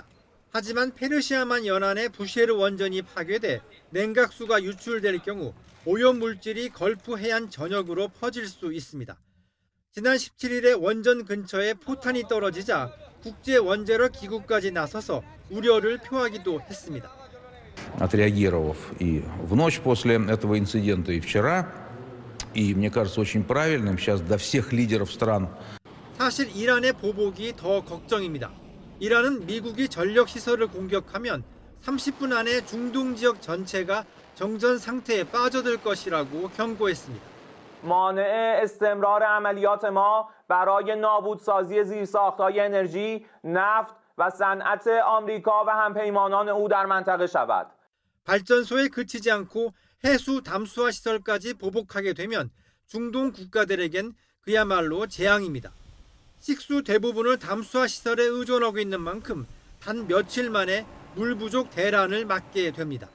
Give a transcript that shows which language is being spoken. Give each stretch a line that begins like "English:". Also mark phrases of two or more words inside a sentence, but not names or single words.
Korean: 하지만 페르시아만 연안의 부쉐르 원전이 파괴돼 냉각수가 유출될 경우 오염물질이 걸프 해안 전역으로 퍼질 수 있습니다. 지난 17일에 원전 근처에 포탄이 떨어지자 국제원자력 기구까지 나서서 우려를 표하기도 했습니다.
Russian: Отреагировав и в ночь после этого инцидента, и вчера, и мне кажется очень правильным сейчас до всех лидеров стран.
Korean: 사실 이란의 보복이 더 걱정입니다. 이란은 미국이 전력 시설을 공격하면 30분 안에 중동 지역 전체가 정전 상태에 빠져들 것이라고 경고했습니다.
Persian: مانع استمرار عملیات ما برای نابودسازی زیرساخت‌های انرژی، نفت و صنعت آمریکا و همپیمانان او در منطقه شود.
Korean: 발전소에 그치지 않고 해수 담수화 시설까지 보복하게 되면 중동 국가들에겐 그야말로 재앙입니다. 식수 대부분을 담수화 시설에 의존하고 있는 만큼 단 며칠 만에 물 부족 대란을 맞게 됩니다.